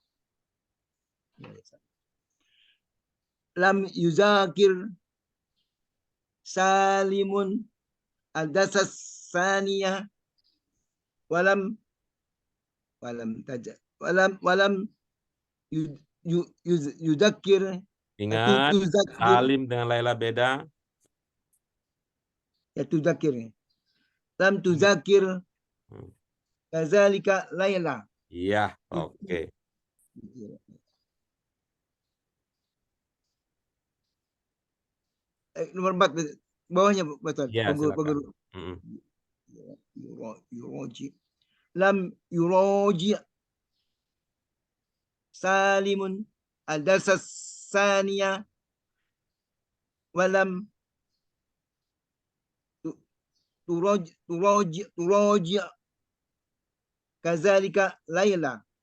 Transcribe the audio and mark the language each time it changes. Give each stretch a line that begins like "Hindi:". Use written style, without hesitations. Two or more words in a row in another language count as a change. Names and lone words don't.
Arabic: لم يذاكر سالم الدساس ثانية ولم يذاكر
Indonesian: ingat
Arabic: تذاكر
Indonesian: Salim dengan Laila beda.
Arabic: يا تذاكر لم تذاكر كذلك ليلى.
Indonesian: Iya, oke. Nomor 4 bawahnya betul. Iya, silakan.
Arabic: يراجع. لم يراجع سالم الدساس ثانية ولم تراجع كذلك ليلى.